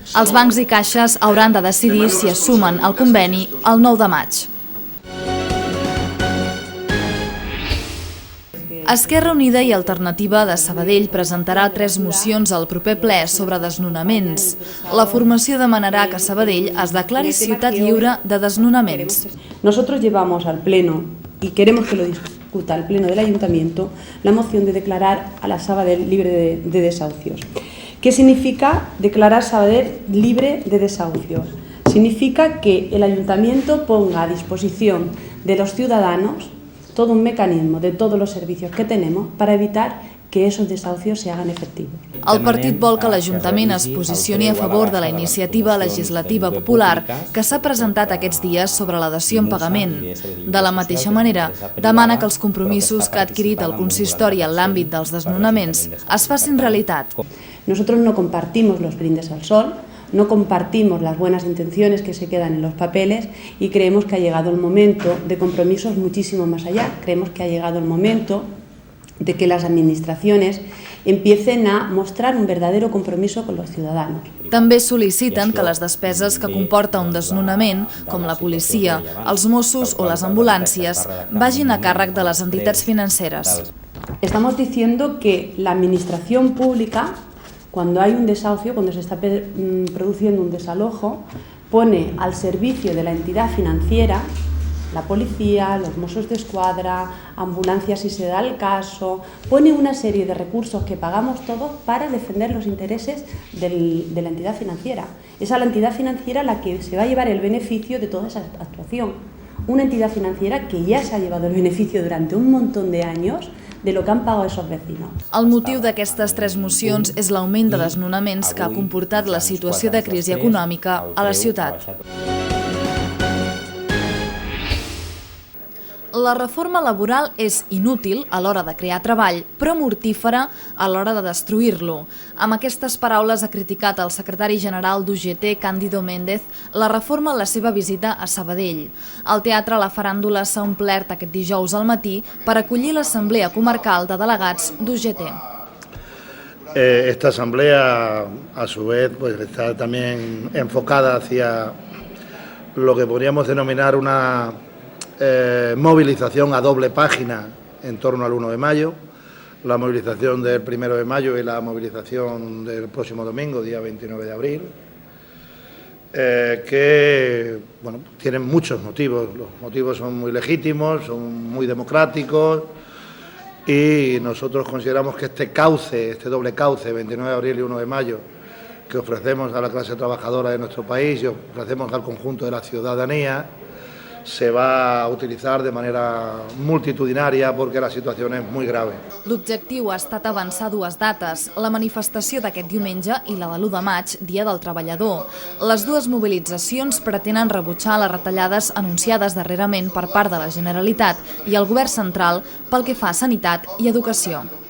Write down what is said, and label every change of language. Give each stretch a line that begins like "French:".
Catalan: Els bancs i caixes hauran de decidir si es sumen al conveni el 9 de maig. Esquerra Unida i Alternativa de Sabadell presentarà 3 mocions al proper ple sobre desnonaments. La formació demanarà que Sabadell es declari ciutat lliure de desnonaments.
Spanish: Nosotros llevamos al Pleno, y queremos que lo discuta el Pleno del Ayuntamiento, la moción de declarar a la Sabadell libre de desahucios. ¿Qué significa declarar Sabadell libre de desahucios? significa que el ayuntamiento ponga a disposición de los ciudadanos todo un mecanismo de todos los servicios que tenemos para evitar que esos desahucios se hagan efectivos.
Catalan: El partit vol que l'Ajuntament es posicioni a favor de la iniciativa legislativa popular que s'ha presentat aquests dies sobre la dació en pagament. De la mateixa manera, demana que els compromisos que ha adquirit el consistori en l'àmbit dels desnonaments es facin realitat.
Spanish: Nosotros no compartimos los brindes al sol, no compartimos las buenas intenciones que se quedan en los papeles y creemos que ha llegado el momento de compromisos muchísimo más allá. Creemos que ha llegado el momento de que las administraciones empiecen a mostrar un verdadero compromiso con los ciudadanos.
Catalan: També sol·liciten que les despeses que comporta un desnonament, com la policia, els Mossos o les ambulàncies, vagin a càrrec de les entitats financeres.
Spanish: Estamos diciendo que la administración pública, cuando hay un desahucio, cuando se está produciendo un desalojo, pone al servicio de la entidad financiera la policía, los Mossos d'Esquadra, ambulancias si se da el caso, pone una serie de recursos que pagamos todos para defender los intereses de la entidad financiera. Es a la entidad financiera la que se va a llevar el beneficio de toda esa actuación. Una entidad financiera que ya se ha llevado el beneficio durante un montón de años de lo que han pagado esos vecinos.
Catalan: El motiu d'aquestes 3 mocions és l'augment de desnonaments que ha comportat la situació de crisi econòmica a la ciutat. La reforma laboral és inútil a l'hora de crear treball, però mortífera a l'hora de destruir-lo. Amb aquestes paraules ha criticat el secretari general d'UGT, Cándido Méndez, la reforma en la seva visita a Sabadell. Al teatre La Faràndula s'ha omplert aquest dijous al matí per acollir l'assemblea comarcal de delegats d'UGT.
Spanish: Esta asamblea, a su vez, pues, está también enfocada hacia lo que podríamos denominar una movilización a doble página en torno al 1 de mayo, la movilización del 1 de mayo y la movilización del próximo domingo, día 29 de abril, que bueno, tienen muchos motivos. Los motivos son muy legítimos, son muy democráticos y nosotros consideramos que este cauce, este doble cauce, 29 de abril y 1 de mayo, que ofrecemos a la clase trabajadora de nuestro país y ofrecemos al conjunto de la ciudadanía, se va a utilizar de manera multitudinaria porque la
Catalan: situació és molt
Spanish: grave.
Catalan: L'objectiu ha estat avançar 2 dates, la manifestació d'aquest diumenge i la de l'1 de maig, Dia del Treballador. Les 2 mobilitzacions pretenen rebutjar les retallades anunciades darrerament per part de la Generalitat i el Govern central pel que fa a sanitat i educació.